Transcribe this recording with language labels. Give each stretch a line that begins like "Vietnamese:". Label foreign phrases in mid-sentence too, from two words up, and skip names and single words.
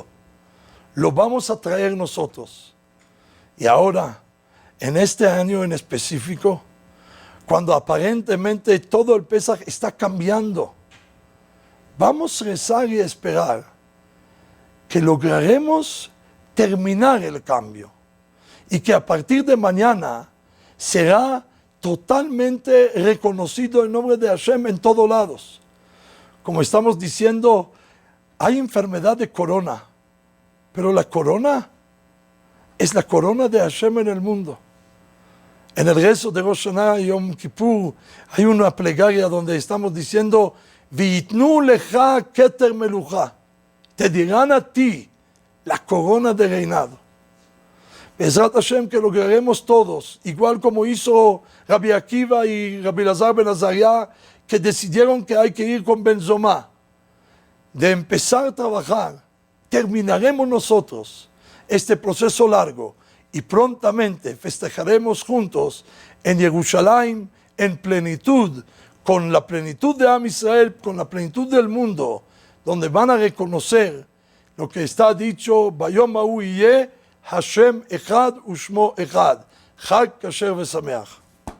Spanish: Lo vamos a traer nosotros. Y ahora, en este año en específico, cuando aparentemente todo el Pesaj está cambiando, vamos a rezar y esperar que lograremos terminar el cambio y que a partir de mañana será totalmente reconocido el nombre de Hashem en todos lados. Como estamos diciendo, hay enfermedad de corona, pero la corona es la corona de Hashem en el mundo. En el rezo de Rosh Hashanah y Yom Kippur hay una plegaria donde estamos diciendo
Hebrew: ויתנו לך כתר מלוכה,
Spanish: te dirán a ti la corona de reinado.
Hebrew: בעזרת השם
Spanish: que lograremos todos, igual como hizo Rabbi Akiva y Rabbi Elazar ben Azariah, que decidieron que hay que ir con Benzomá, de empezar a trabajar, terminaremos nosotros este proceso largo y prontamente festejaremos juntos en Jerusalén en plenitud, con la plenitud de
Hebrew: עם ישראל,
Spanish: con la plenitud del mundo, donde van a reconocer lo que está dicho,
Hebrew: ביום ההוא יהיה השם אחד ושמו אחד, חג כשר ושמח.